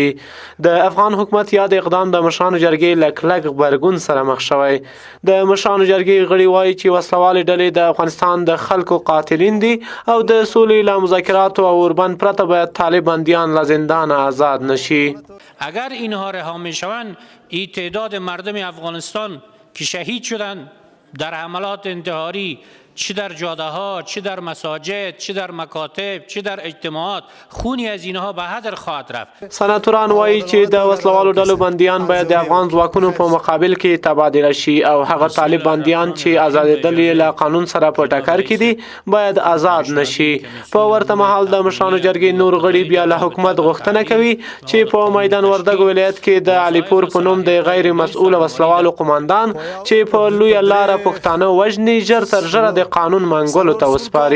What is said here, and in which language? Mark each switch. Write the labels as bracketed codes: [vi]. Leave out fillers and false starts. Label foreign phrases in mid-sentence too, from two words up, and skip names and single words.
[ps] د افغان حکومت یاد اقدام د مشرانو جرګې له کلک غبرګون سره مخ شوی. د مشرانو جرګې غړي وایي چې وسلوالې ډلې د افغانستان د خلکو قاتلین دي او د سولې له مذاکراتو او اوربند پرته باید طالب بندیان له زندان آزاد نشي. [fa] اگر اینها رها میشوند این تعداد مردم افغانستان که شهید شدند در حملات انتحاری، چه در جاده ها، چه در مساجد، چه در مکاتب، چه در اجتماعات، خونی از اینها به هدر خواهد رفت. [ps] سناتوران وایي چې د وسلوالو ډلو بندیان باید د افغان ځواکونو په مقابل کې تبادله شي او هغه طالب بندیان چې آزادېدل یې له قانون سره په ټکر کې دي باید آزاد نشي. په ورته مهال د مشرانو جرګې نور غړي بیا له حکومت غوښتنه کوي چې په میدان وردګ ولایت کې د علیپور په نوم د غیر مسؤل وسلوالو قماندان چې په لویه لاره پښتانه وژني ژر تر ژره د قانون منګولو ته وسپاري.